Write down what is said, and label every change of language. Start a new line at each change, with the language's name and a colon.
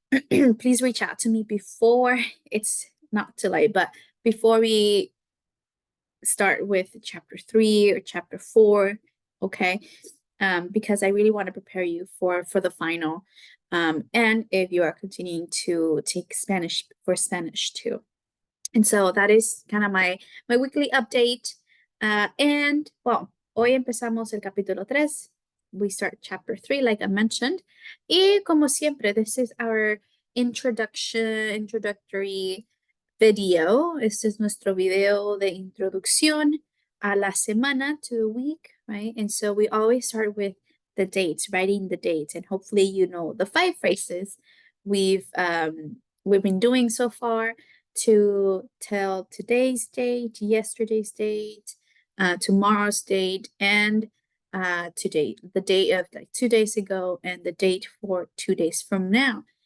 English: please reach out to me before it's not too late, but before we start with chapter 3 or chapter 4, okay? Because I really want to prepare you for the final. And if you are continuing to take Spanish for Spanish too. And so that is kind of my weekly update. And well,
Spanish: hoy empezamos el capítulo 3.
English: We start chapter 3, like I mentioned.
Spanish: Y como siempre,
English: this is our introductory video.
Spanish: Este es nuestro video de introducción a la semana,
English: to the week, right? And so we always start with the dates, writing the dates, and hopefully you know the 5 phrases we've been doing so far to tell today's date, yesterday's date, tomorrow's date, and today, the date of like 2 days ago, and the date for 2 days from now.